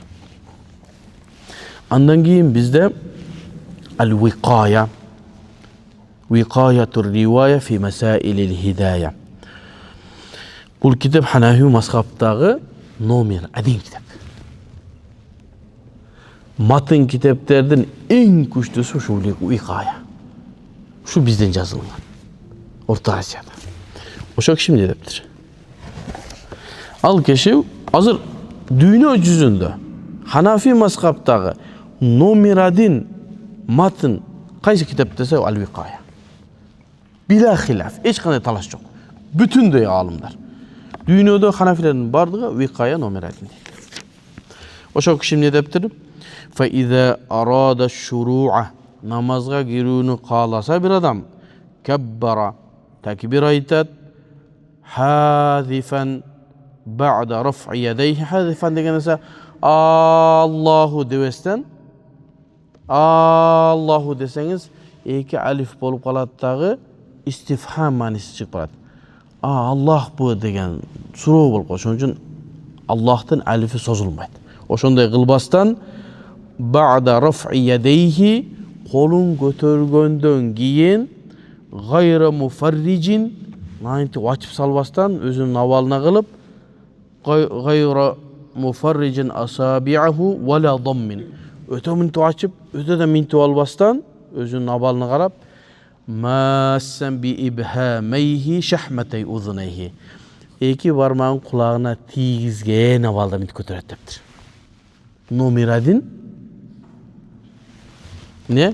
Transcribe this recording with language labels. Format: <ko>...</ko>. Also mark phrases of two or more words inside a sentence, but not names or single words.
<ky>Андан кийин бизде</ky> <ar>الوقاية وقاية الرواية في مسائل الهداية.</ar> <ky>Бул китеп Ханафи мазхабтагы номер 1 китеп. Матын китептердин эң күчтүүсү ушул Викая. Ушу бизден жазылган. Орто Азияда. Ошо киши эмне дептир? Ал киши азыр дүйнө жүзүндө Ханафи мазхабтагы номер 1 матын кайсы китеп десе Ал-Викая.</ky> <ar>بلا خلاف,</ar> <ky>эч кандай талаш жок. Бүтүндөй алымдар. Дүйнөдө Ханафилердин бардыгы Викая номер 1 дейт. Ошо киши эмне дептир?</ky> <ar>فإذا أراد الشروع,</ar> <ky>namazga girүүнү кааласа бир адам, каббара, такбир айтат,</ky> <ar>حاذفا بعد رفع يديه.</ar> <ky>Хазифан деген эсе Аллаху дебестен Аллаху десеңиз эки алиф болуп калат дагы истифхам мааниси чыгып калат. Аллах бу деген суроо болуп калат. Ошон үчүн Аллахтын алифи созулбайт. Ошондой кылбастан</ky> <ar>بعد رفع يديه,</ar> <ky>колун көтөргөндөн кийин</ky> <ar>غير مفرج,</ar> <ky>найнти ачып салбастан өзүнүн абалына кылып</ky> <ar>غير مفرج أصابعه ولا ضام,</ar> <ky>өтө минтип ачып, өтө да минтип албастан өзүнүн абалына карап</ky> <ar>ماسا بإبهاميه شحمتي أذنيه,</ar> <ky>эки бармагын кулагына тийгизген абалда минтип көтөрөт дептир. Номер 1 не?</ky>